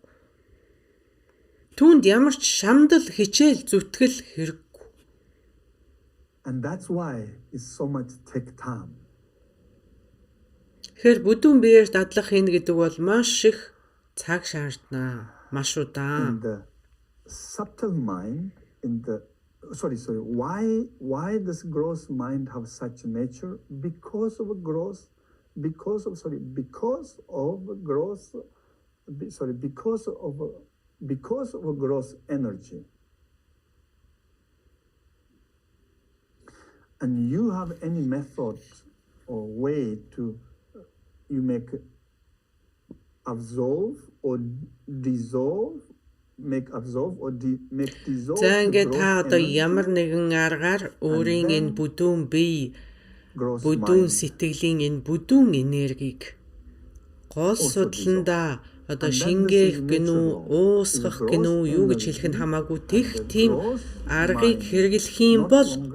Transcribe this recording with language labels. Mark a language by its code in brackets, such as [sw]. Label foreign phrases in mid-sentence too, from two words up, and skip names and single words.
[mn] Түүнд ямар ч шамдал, хичээл, зүтгэл хэрэггүй. [en] And that's why it's so much take time. [mn] Тэгэхээр бүдүүн биеэр дадлах хийнэ гэдэг бол маш их цаг шаардна. Маш удаан. [en] In the subtle mind, why does gross mind have such nature? Because of gross energy. And you have any method or way to you make absolve or dissolve, make dissolve. [mn] За ингээд та одоо ямар нэгэн аргаар өөрийн энэ бүдүүн бие, бүдүүн сэтгэлийн энэ бүдүүн энергийг гол судландаа одоо шингээх гинүү, уусгах гинүү, юу гэж хэлэх нь хамаагүй тийм аргыг хэрэглэх юм бол